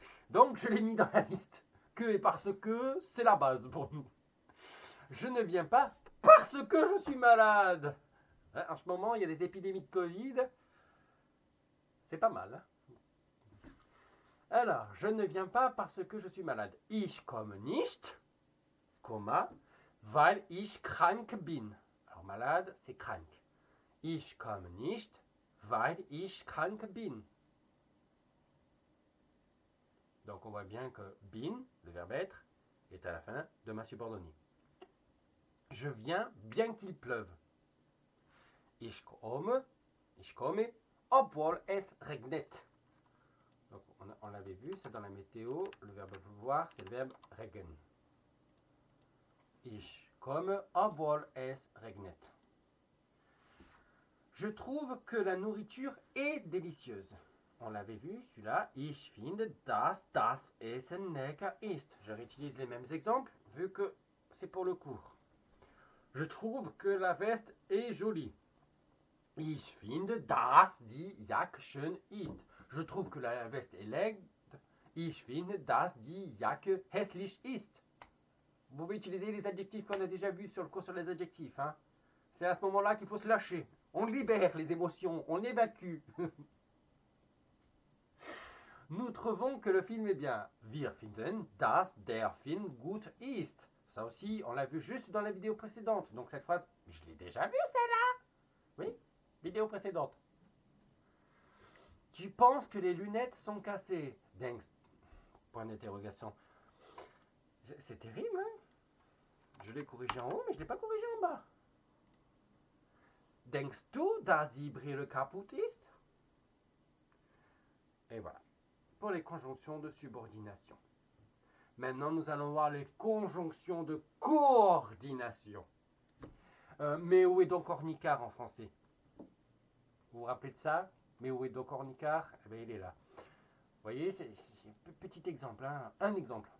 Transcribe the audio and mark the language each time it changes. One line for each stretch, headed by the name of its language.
French: Donc je l'ai mis dans la liste. Que et parce que, c'est la base pour nous. Je ne viens pas parce que je suis malade. En ce moment, il y a des épidémies de Covid. C'est pas mal. Hein. Alors, je ne viens pas parce que je suis malade.
German: Ich komme nicht, weil ich krank bin.
French: Alors malade, c'est krank.
German: Ich komme nicht, weil ich krank bin.
French: Donc on voit bien que bin, le verbe être, est à la fin de ma subordonnée. Je viens bien qu'il pleuve.
German: Ich komme, obwohl es regnet.
French: Donc on l'avait vu, c'est dans la météo, le verbe pleuvoir, c'est le verbe regen.
German: Ich komme, obwohl es regnet.
French: Je trouve que la nourriture est délicieuse. On l'avait vu, celui-là.
German: Ich finde, dass das Essen lecker ist.
French: Je réutilise les mêmes exemples, vu que c'est pour le cours. Je trouve que la veste est jolie.
German: Ich finde, dass die Jacke schön ist.
French: Je trouve que la veste est laide.
German: Ich finde, dass die Jacke hässlich ist.
French: Vous pouvez utiliser les adjectifs qu'on a déjà vus sur le cours sur les adjectifs. Hein. C'est à ce moment-là qu'il faut se lâcher. On libère les émotions, on évacue. Nous trouvons que le film est bien.
German: Wir finden, dass der Film gut ist.
French: Ça aussi, on l'a vu juste dans la vidéo précédente. Donc cette phrase, je l'ai déjà vue celle-là. Oui, vidéo précédente. Tu penses que les lunettes sont cassées. Denkst. Point d'interrogation. C'est terrible, hein? Je l'ai corrigé en haut, mais je ne l'ai pas corrigé en bas.
German: Denkst du, dass die Brille kaputt ist?
French: Et voilà. Pour les conjonctions de subordination. Maintenant, nous allons voir les conjonctions de coordination. Mais où est donc Ornicard en français? Vous vous rappelez de ça? Mais où est donc Ornicard? Eh bien, il est là. Vous voyez, c'est un petit exemple. Hein. Un exemple.